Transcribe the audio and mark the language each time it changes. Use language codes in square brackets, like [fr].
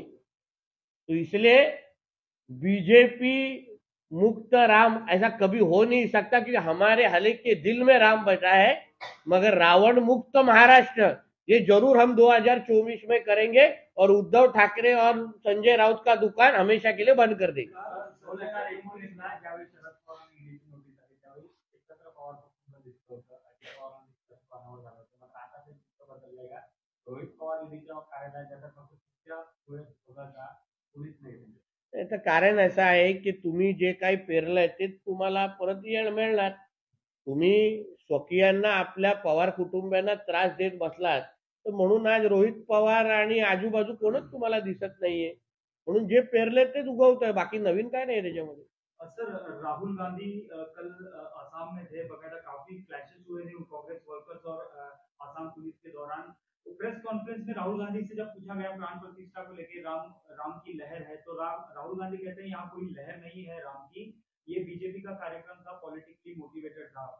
[hi] तो इसलिए बीजेपी मुक्त राम ऐसा कभी हो नहीं सकता, क्योंकि हमारे हले के दिल में राम बचा है, मगर रावण मुक्त महाराष्ट्र ये जरूर हम 2024 में करेंगे और उद्धव ठाकरे और संजय राउत का दुकान हमेशा के लिए बंद कर देंगे। [mr] 2019ला ज्यावेळी शरद पवारांनी ईडीची नोटीस आली त्यावेळी एकत्र पवार पक्ष दिसत होतं, अजित पवारांनी पानावर झालं होतं, मग आता ते चित्र बदललंय का? रोहित पवार ईडीच्या कार्यालयात जातात फक्त तुमच्या वेळेस होता का? कोणीच नाही. याचं कारण असं आहे की तुम्ही जे काही पेरलंय ते तुम्हाला परत येण मिळणार. तुम्ही स्वकीयांना आपल्या पवार कुटुंबियांना त्रास देत बसलात, तर म्हणून आज रोहित पवार आणि आजूबाजू कोणच तुम्हाला दिसत नाहीये. म्हणून जे पेरले तेच उगवतंय, बाकी नवीन काय नाही त्याच्यामध्ये. [hi] सर, राहुल गांधी कल असम में थे, बकायदा काफी क्लैशेस हुए थे कांग्रेस वर्कर्स और असम पुलिस के दौरान। तो प्रेस कॉन्फ्रेंस में राहुल गांधी से जब पूछा गया प्राण प्रतिष्ठा को लेकर राम की लहर है, तो राहुल गांधी कहते हैं यहाँ कोई लहर नहीं है राम की, ये बीजेपी का कार्यक्रम था, पॉलिटिकली मोटिवेटेड था।